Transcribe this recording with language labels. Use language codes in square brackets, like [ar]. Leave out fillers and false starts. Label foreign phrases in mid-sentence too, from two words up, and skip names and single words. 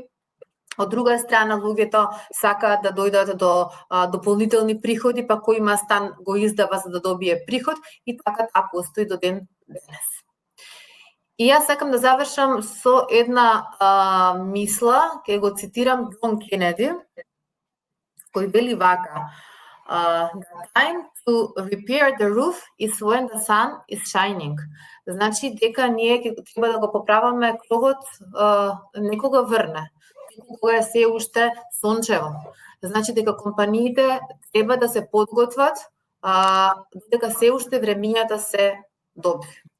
[mk] Од друга страна, луѓето сакаат да дојдат до дополнителни приходи, па кој има стан го издава за да добие приход, и така таа постои до ден денес. И јас сакам да завршам со една мисла, ќе го цитирам Џон Кенеди, кој вели вака: [en] The time to repair the roof is when the sun is shining. [mk] Значи дека ние треба да го поправаме кровот некога врне, кога е се уште сончево. Значи дека компаниите треба да се подготват дека се уште времињата се добри.